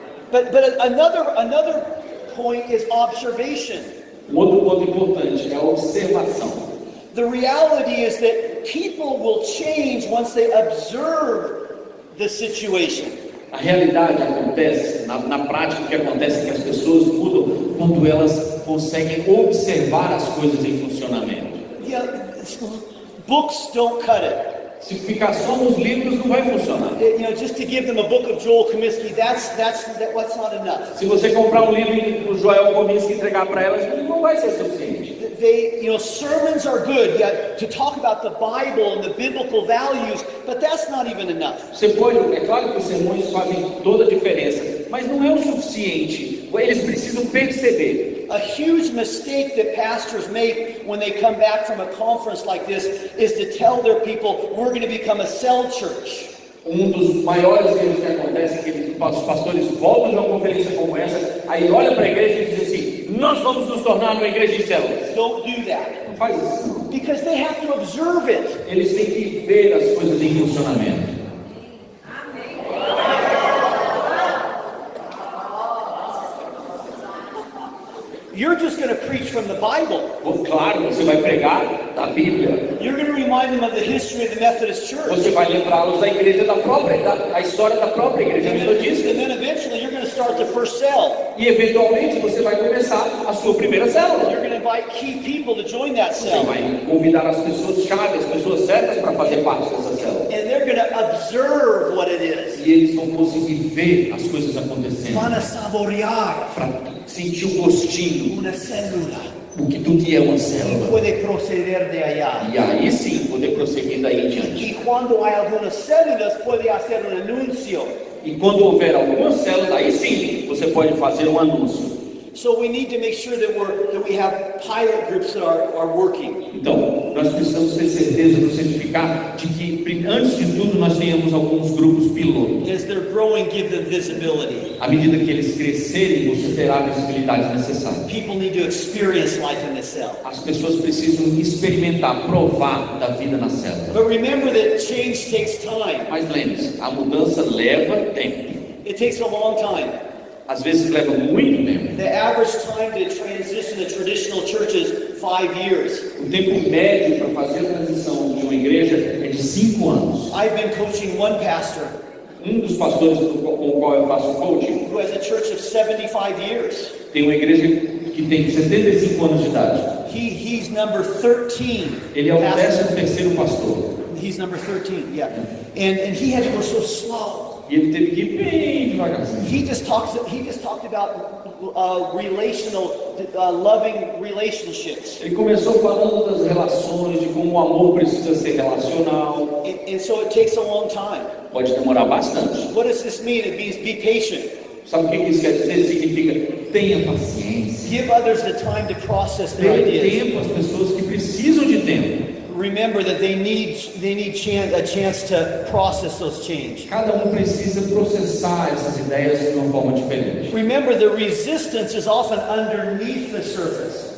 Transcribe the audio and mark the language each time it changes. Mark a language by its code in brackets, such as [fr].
[en] But another point is observation. [pt] Outro ponto importante é a observação. [en] The reality is that people will change once they observe the situation. [pt] A realidade acontece, na prática o que acontece é que as pessoas mudam quando elas conseguem observar as coisas em funcionamento. [en] Yeah, books don't cut it. [pt] Se ficar só nos livros não vai funcionar. [en] Just to give them a book of Joel Comiskey, that's not enough. [pt] Se você comprar um livro do Joel Comiskey e entregar para elas, não vai ser suficiente. [en] Sermons are good, to talk about the Bible and the biblical values, but that's not even enough. [pt] Você pode, é claro que os sermões fazem toda a diferença, mas não é o suficiente. Eles precisam perceber. [en] A huge mistake that pastors make when they come back from a conference like this is to tell their people, we're going to become a cell church. [pt] Dos maiores erros que acontece é que os pastores voltam de uma conferência como essa, aí olham para a igreja e dizem assim, nós vamos nos tornar uma igreja de células. [en] Don't do that. [pt] Não faz isso. [en] Because they have to observe it. [pt] Eles têm que ver as coisas em funcionamento. [en] You're just going to preach from the Bible. [pt] Claro, você vai pregar da Bíblia. [en] You're going to remind them of the history of the Methodist Church. [pt] Você vai lembrá-los da igreja da história da própria igreja metodista. [en] And then eventually you're going to start the first cell. [pt] E eventualmente você vai começar a sua primeira célula. [en] You're going to invite key people to join that cell. [pt] Você vai convidar as pessoas chave, as pessoas certas para fazer parte dessa célula. [en] And they're going to observe what it is. [pt] E eles vão conseguir ver as coisas acontecendo. Para saborear. Para sentir o gostinho. Uma célula. O que é uma célula. Pode proceder [es] de allá. [pt] E aí sim poder prosseguir daí em diante. E quando há algumas células pode fazer anúncio. E quando houver algumas células, aí sim você pode fazer um anúncio. [en] So we need to make sure that we have pilot groups that are working. [pt] Então, nós precisamos ter certeza, nos certificar de que, antes de tudo, nós tenhamos alguns grupos pilotos. [en] As they're growing, give them visibility. [pt] À medida que eles crescerem, você terá a visibilidade necessária. [en] People need to experience life in the cell. [pt] As pessoas precisam experimentar, provar da vida na célula. [en] But remember that change takes time. [pt] Mas lembre-se, a mudança leva tempo. [en] It takes a long time. [pt] Às vezes leva muito tempo. [en] The average time to transition to traditional churches 5 years. [pt] O tempo médio para fazer a transição de uma igreja é de 5 anos. [en] I've been coaching one pastor. [pt] Dos pastores com o qual eu faço coaching, [en] who has a church of 75 years. [pt] Tem uma igreja que tem 75 anos de idade. [en] He's number 13. [pt] Ele é o 13º pastor. [en] He's number 13, yeah. And he had to go so slow. [pt] E ele teve que ir bem devagarzinho. [en] He just talked about relational, loving relationships. [pt] Ele começou falando das relações, de como o amor precisa ser relacional. [en] And so it takes a long time. [pt] Pode demorar bastante. [en] What does this mean? It means be patient. [pt] Sabe o que isso quer dizer? Significa tenha paciência. [en] Give others the time to process their ideas. [pt] Dê tempo às pessoas que precisam de tempo. [en] Remember that they need a chance to process those changes. [pt] Cada precisa processar essas ideias de uma forma diferente. [en] Remember, the resistance is often underneath the surface.